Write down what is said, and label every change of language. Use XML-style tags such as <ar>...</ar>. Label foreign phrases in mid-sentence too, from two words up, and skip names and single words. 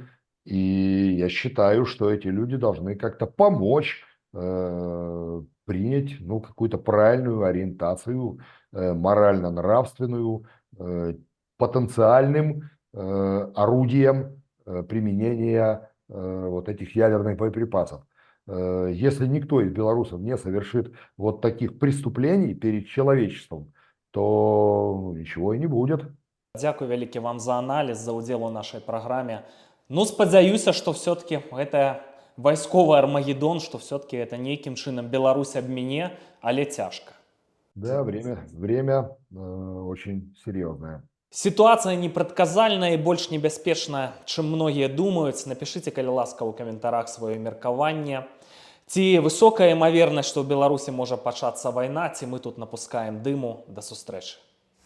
<ru>И я считаю, что эти люди должны как-то помочь принять, ну, какую-то правильную ориентацию, морально-нравственную, потенциальным орудием применения вот этих ядерных боеприпасов. Если никто из белорусов не совершит вот таких преступлений перед человечеством, то ничего и не будет.</ru> <be>Дзякуй вялікі вам за аналіз, за ўдзел у нашай праграме. Ну, спадзяюся, што все-таки гэта вайсковы армагеддон, што</be> <ru>все-таки это</ru> <be>нейкім чынам Беларусь абміне, але цяжка.</be> <ru>Да, время очень серьезное.</ru> <be>Ситуация непрадказальная і больш небяспечная, чым многія думаюць. Напішыце, калі ласка, у каментарах сваё меркаванне. Ці высокая імавернасць, што ў Беларусі можа пачацца вайна, ці мы тут напускаем дыму. Да сустрэчы.</be>